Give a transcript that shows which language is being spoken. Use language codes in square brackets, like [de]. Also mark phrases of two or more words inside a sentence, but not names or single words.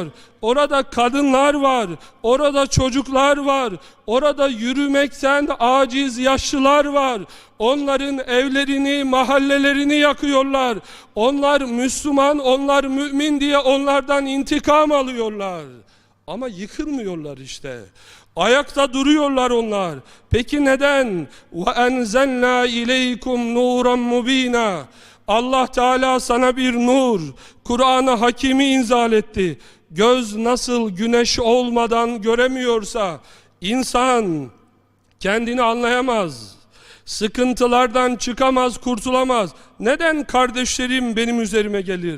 [tr] Orada kadınlar var, orada çocuklar var, orada yürümekten aciz yaşlılar var. Onların evlerini, mahallelerini yakıyorlar. Onlar Müslüman, onlar mümin diye onlardan intikam alıyorlar. Ama yıkılmıyorlar işte. Ayakta duruyorlar onlar. Peki neden? [ar] وَاَنْزَلْنَا اِلَيْكُمْ نُورًا مُب۪ينًا. [tr] Allah Teala sana bir nur, Kur'an-ı Hakim'i inzal etti. Göz nasıl güneş olmadan göremiyorsa, insan kendini anlayamaz. Sıkıntılardan çıkamaz, kurtulamaz. Neden kardeşlerim benim üzerime gelir?